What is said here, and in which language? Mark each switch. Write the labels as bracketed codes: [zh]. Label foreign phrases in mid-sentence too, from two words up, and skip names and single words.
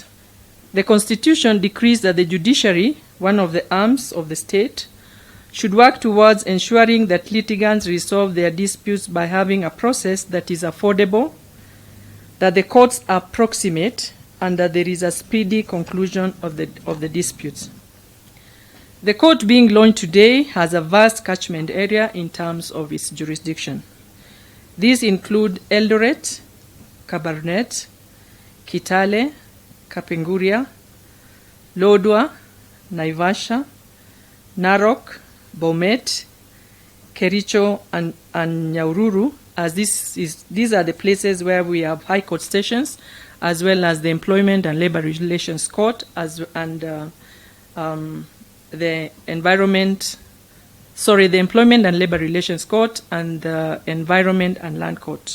[en] The Constitution decrees that the judiciary, one of the arms of the state, should work towards ensuring that litigants resolve their disputes by having a process that is affordable, that the courts are proximate, and that there is a speedy conclusion of the disputes. The court being launched today has a vast catchment area in terms of its jurisdiction. These include Eldoret, Kabarnet, Kitale, Kapenguria, Lodwar, Naivasha, Narok, Bomet, Kericho, and Nyahururu, as these are the places where we have high court stations, as well as the Employment and Labor Relations Court, and the Employment and Labor Relations Court, and the Environment and Land Court.